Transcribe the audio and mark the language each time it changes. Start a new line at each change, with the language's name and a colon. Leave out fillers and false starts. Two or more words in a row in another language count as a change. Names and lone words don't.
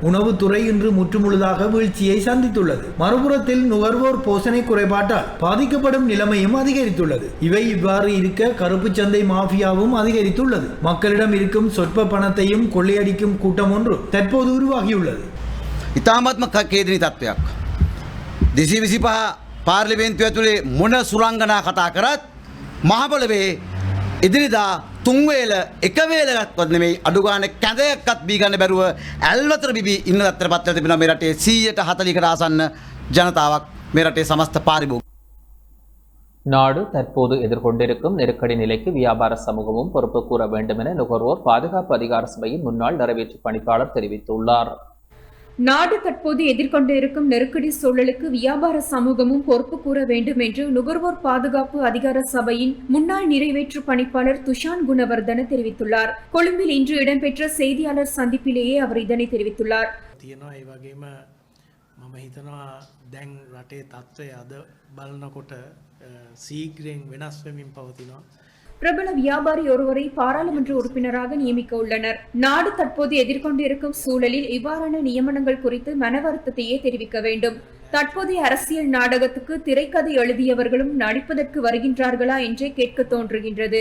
Tamil: உணவுத்துறை இன்று முற்றுமுழுதாக வீழ்ச்சியை சந்தித்துள்ளது. மறுபுறத்தில் நுகர்வோர் போசனை குறைபாட்டால் பாதிக்கப்படும் நிலைமையும் அதிகரித்துள்ளது. இவை இவ்வாறு இருக்க கருப்பு சந்தை மாஃபியாவும் அதிகரித்துள்ளது. மக்களிடம் இருக்கும் சொற்ப பணத்தையும் கொள்ளையடிக்கும் கூட்டம் ஒன்று தற்போது உருவாகியுள்ளது.
Sinhala: ඉතාමත්ම ඛේදනීය තත්ත්වයක්. 225 පාර්ලිමේන්තුව ඇතුලේ මොන සුරංගනා කතා කරත් මහපොළවේ ඉදිරිදා 3 වේල එක වේලකටවත් නෙමෙයි අඩු ගානේ කැඳයක්වත් බී ගන්න බැරුව ඇල්වතර බිබී ඉන්න තත්ත්වයට පත් වෙලා තිබෙනවා මේ රටේ 140කට ආසන්න ජනතාවක් මේ රටේ සමස්ත පාරිභෝගික.
Tamil: நாடு தற்போது எதிர்கொண்டிருக்கும் நெருக்கடி நிலைக்கு வியாபார சமூகமும் பொறுப்பு கூற வேண்டும் என நுகர்வோர் பாதுகாப்பு அதிகார சபையின் முன்னாள் நிறைவேற்று பணிப்பாளர் தெரிவித்துள்ளார். நாடு தற்போது எதிர்கொண்டு இருக்கும் நெருக்கடி சூழலுக்கு வியாபார சமூகமும் பொறுப்பு கூற வேண்டும் என்று நுகர்வோர் பாதுகாப்பு அதிகார சபையின் முன்னாள் நிறைவேற்று பணிப்பாளர் துஷான் குணவர்தன தெரிவித்துள்ளார். கொழும்பில் இன்று இடம்பெற்ற செய்தியாளர் சந்திப்பிலேயே அவர் இதனை தெரிவித்துள்ளார்.
Sinhala: මම හිතනවා දැන් රටේ තත්ත්වය අද බලනකොට සීග්‍රයෙන් වෙනස් වෙමින් පවතිනවා.
Tamil: பிரபல வியாபாரி ஒருவரை பாராளுமன்ற உறுப்பினராக நியமிக்க உள்ளனர். நாடு தற்போது எதிர்கொண்டு இருக்கும் சூழலில் இவ்வாறான நியமனங்கள் குறித்து மன வருத்தத்தையே தெரிவிக்க வேண்டும். தற்போதைய அரசியல் நாடகத்துக்கு திரைக்கதை எழுதியவர்களும் நடிப்பதற்கு வருகின்றார்களா என்றே கேட்க தோன்றுகின்றது.